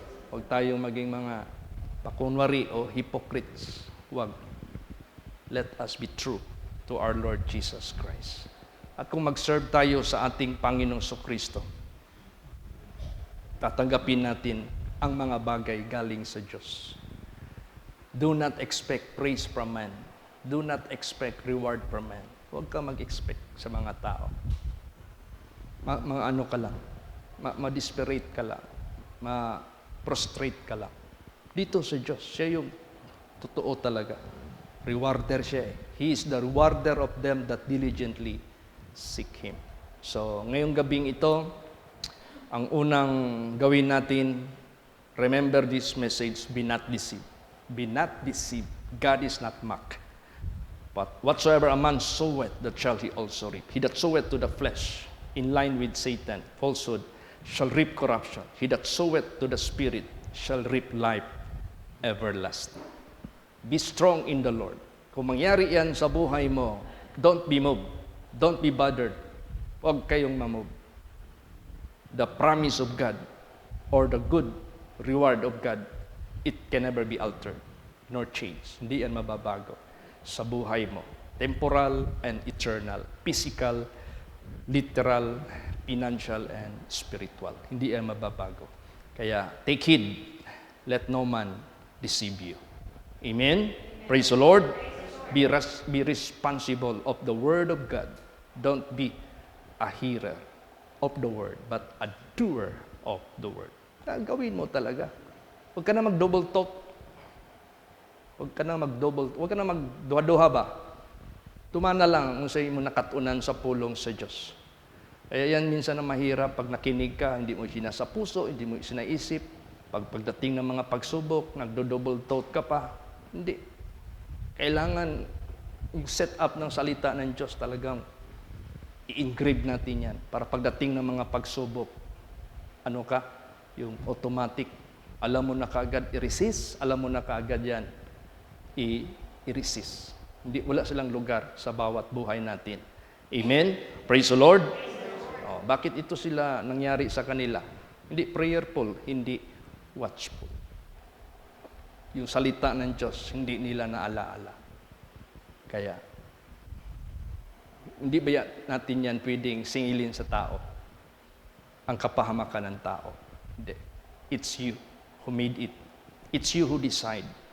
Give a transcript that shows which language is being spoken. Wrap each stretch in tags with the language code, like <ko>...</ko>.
<tl>Huwag tayong maging mga pakunwari o hypocrites. Huwag.</tl> <en>Let us be true to our Lord Jesus Christ.</en> <tl>At kung mag-serve tayo sa ating Panginoong Kristo, tatanggapin natin ang mga bagay galing sa Diyos.</tl> <en>Do not expect praise from man. Do not expect reward from man.</en> <tl>Huwag ka mag-expect sa mga tao. Mga ano ka lang. Ma-desperate ka lang. Ma-prostrate ka lang. Dito sa Diyos, siya yung totoo talaga. Rewarder siya eh.</tl> <en>He is the rewarder of them that diligently seek Him.</en> <tl>So, ngayong gabing ito, ang unang gawin natin,</tl> <en>remember this message, be not deceived. Be not deceived. God is not mocked. But whatsoever a man soweth, that shall he also reap. He that soweth to the flesh, in line with Satan, falsehood, shall reap corruption. He that soweth to the Spirit shall reap life everlasting. Be strong in the Lord.</en> <tl>Kung mangyari yan sa buhay mo,</tl> <en>don't be moved. Don't be bothered.</en> <tl>Huwag kayong mamove.</tl> <en>The promise of God or the good reward of God, it can never be altered nor changed.</en> <tl>Hindi yan mababago sa buhay mo.</tl> <en>Temporal and eternal. Physical, literal, financial, and spiritual.</en> <tl>Hindi yan mababago.</tl> <en>Kaya, take heed. Let no man deceive you. Amen? Praise the Lord. Be responsible of the Word of God. Don't be a hearer of the Word, but a doer of the Word.</en> <tl>Gawin mo talaga. Huwag ka na mag-double talk. Huwag ka na magduha-duha ba?</tl> <ceb>Tumana lang kung sa mo nakatunan sa pulong sa Diyos.</ceb> <tl>Kaya yan minsan na mahirap pag nakinig ka, hindi mo sinasa puso, hindi mo sinaisip. Pagdating ng mga pagsubok, nagdo-double thought ka pa. Hindi. Kailangan yung set up ng salita ng Diyos talagang i-engrave natin yan para pagdating ng mga pagsubok, ano ka? Yung automatic. Alam mo na kaagad i-resist, alam mo na kaagad yan i-resist. Hindi, wala silang lugar sa bawat buhay natin. Amen? Praise the Lord. Oh, bakit ito sila nangyari sa kanila? Hindi prayerful, hindi watchful. Yung salita ng Diyos, hindi nila naalaala. Kaya, hindi ba natin yan pwedeng singilin sa tao? Ang kapahamakan ng tao. Hindi.</tl> <en>It's you who made it. It's you who decide.</en>